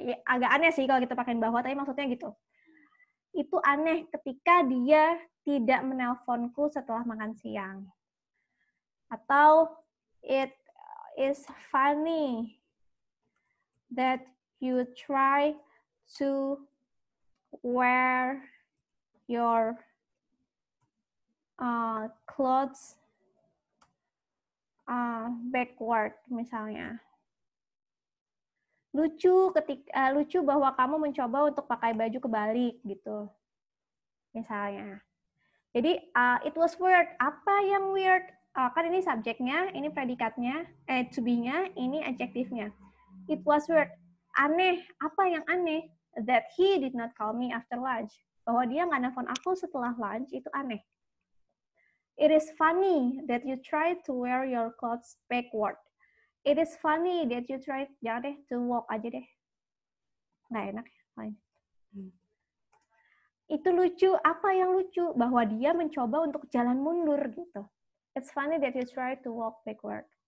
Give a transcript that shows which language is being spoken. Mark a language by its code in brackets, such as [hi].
[id] Ya, agak aneh sih kalau kita pakai bahwa, tapi maksudnya gitu. Itu aneh ketika dia tidak menelponku setelah makan siang. Atau [en] it is funny that you try to wear your clothes backward [id] misalnya. Lucu bahwa kamu mencoba untuk pakai baju kebalik gitu. Misalnya. Jadi [en] it was weird. [id] Apa yang weird? Kan ini subjeknya, ini predikatnya, to be-nya, ini adjektifnya. [en] It was weird. [id] Aneh. Apa yang aneh? [en] That he did not call me after lunch. [id] Bahwa dia nggak nelfon aku setelah lunch, itu aneh. [en] It is funny that you try to wear your clothes backward. It is funny that you try, [id] jangan deh, [en] to walk [id] aja deh. Nggak enak ya. itu lucu. Apa yang lucu? Bahwa dia mencoba untuk jalan mundur gitu. [en] It's funny that you try to walk backward.